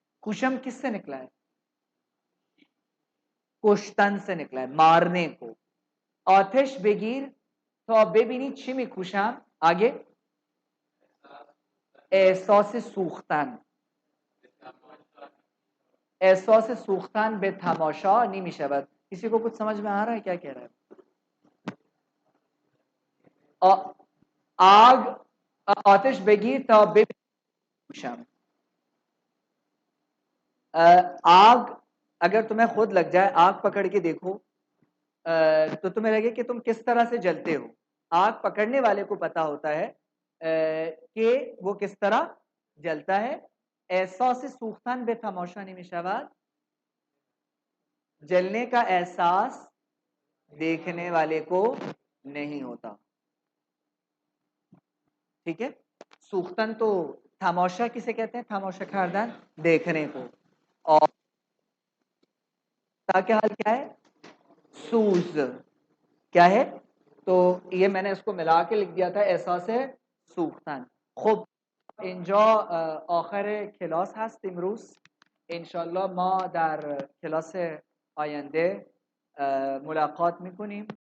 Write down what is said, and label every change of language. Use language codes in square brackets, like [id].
[ur] کوشم کس سے نکلا ہے؟ کشتن سے نکلا ہے، مارنے کو. [fa] آتش بگیر تا ببینی چی میکوشم. آگے احساس سوختن. احساس سوختن به تماشا نمی شود. [ur] کسی کو کچھ سمجھ میں آ رہا ہے کیا کہہ رہا ہے؟ آگ [fa] آتش بگیر تا ببینی. [ur] آگ اگر تمہیں خود لگ جائے، آگ پکڑ کے دیکھو تو تمہیں لگے کہ تم کس طرح سے جلتے ہو. آگ پکڑنے والے کو پتا ہوتا ہے کہ وہ کس طرح جلتا ہے. [fa] احساس سوختن به تماشا نمی شود. [ur] جلنے کا احساس دیکھنے والے کو نہیں ہوتا. ٹھیک ہے، سوختن تو تماشا کسے کہتے ہیں؟ تماشا کردن، دیکھنے کو. اور تاکہ حال کیا ہے؟ سوز. کیا ہے؟ تو یہ میں نے اس کو ملا کے لکھ دیا تھا، [fa] احساس سوختن. خب اینجا آخر کلاس هست امروز. انشالله ما در کلاس آینده ملاقات میکنیم.